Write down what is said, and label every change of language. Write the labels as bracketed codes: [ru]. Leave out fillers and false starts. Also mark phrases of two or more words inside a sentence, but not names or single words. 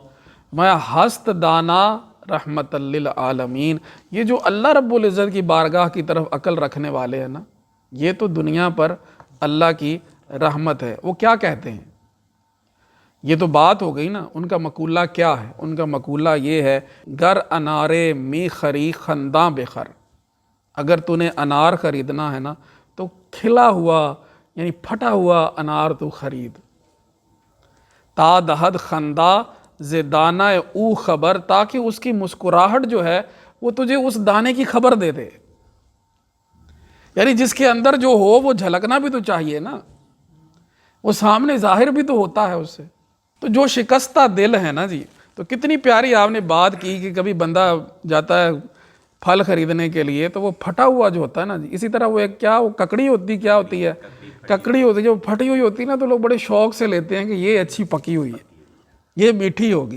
[fa] میں ہست دانا رحمت للعالمین، [ur] یہ جو اللہ رب العزت کی بارگاہ کی طرف عقل رکھنے والے ہیں نا یہ تو دنیا پر اللہ کی رحمت ہے. وہ کیا کہتے ہیں؟ یہ تو بات ہو گئی نا. ان کا مقولہ کیا ہے؟ ان کا مقولہ یہ ہے [fa] گر انارے می خری خنداں بخر، [ur] اگر تو نے انار خریدنا ہے نا تو کھلا ہوا یعنی پھٹا ہوا انار تو خرید. [fa] تا دہد خندا زدانہ او خبر، [ur] تاکہ اس کی مسکراہٹ جو ہے وہ تجھے اس دانے کی خبر دے دے. یعنی جس کے اندر جو ہو وہ جھلکنا بھی تو چاہیے نا، وہ سامنے ظاہر بھی تو ہوتا ہے اس سے. تو جو شکستہ دل ہے نا جی، تو کتنی پیاری آپ نے بات کی کہ کبھی بندہ جاتا ہے پھل خریدنے کے لیے تو وہ پھٹا ہوا جو ہوتا ہے نا جی، اسی طرح وہ ایک کیا وہ ککڑی ہوتی، کیا ہوتی ہے ککڑی ہوتی ہے، جو پھٹی ہوئی ہوتی ہے نا تو لوگ بڑے شوق سے لیتے ہیں کہ یہ اچھی پکی ہوئی ہے، یہ میٹھی ہوگی.